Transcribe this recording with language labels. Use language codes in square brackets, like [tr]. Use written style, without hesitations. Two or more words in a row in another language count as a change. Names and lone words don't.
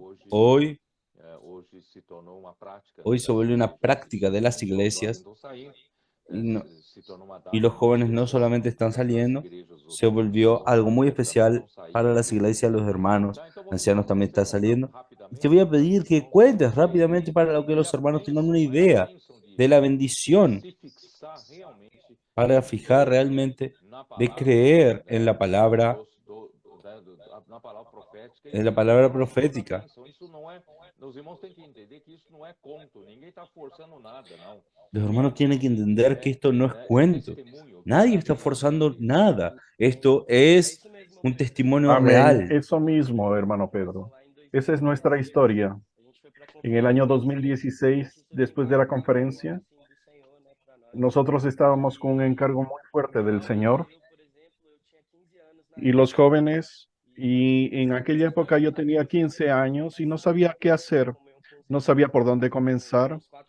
[pt] hoje hoje se tornou uma prática [es] Hoy se [pt] das [es] volvió una [pt] igrejas [es] práctica de [pt] e [es] las [pt] não só os jovens [es] iglesias [pt] estão saindo, [es] y, no- [pt] se tornou uma [es] y [pt] data [es] los [pt] muito [es] jóvenes no [pt] especial [es] solamente están [pt] das [es] saliendo, [pt] igrejas, [es] se volvió [pt] os [es] algo muy [pt] anciãos também estão [es] especial para [pt] saindo [es] las iglesias, los hermanos, [pt] tá? Então [es] ancianos [pt] se [es] también [pt] você [es] están [pt] contar [es] saliendo. Y te voy [pt] rapidamente [es] a [pt] para os [es] pedir que [pt] irmãos, para [es] cuentes [pt] vocês [es] rápidamente para lo que [pt] verem [es] los [pt] a [es] hermanos tengan una [pt] bênção, né? A [es] idea [pt] bênção [es] de la [pt] de [es] bendición [pt] se fixar realmente [es] para fijar realmente de creer en la palabra, [pt] na palavra profética [es] en la [pt] e [es] palabra [pt] prestar [es] profética. [pt] atenção. Isso não é, os irmãos têm que entender que isso não é conto, ninguém está forçando nada, não. [es] Los hermanos [pt] Isso [es] tienen que entender que esto no es [pt] é [es] cuento. [pt] testemunho [es] Nadie está [pt] verdadeiro da [es] forzando [pt] vida. [es] nada. Esto es un testimonio Amén. real. Eso mismo, hermano Pedro. Esa es nuestra historia. En el año 2016, después de la conferencia, nosotros estábamos con un encargo muy fuerte del Señor y los jóvenes, y en aquella época yo tenía 15 años y no sabía qué hacer, no sabía por dónde comenzar.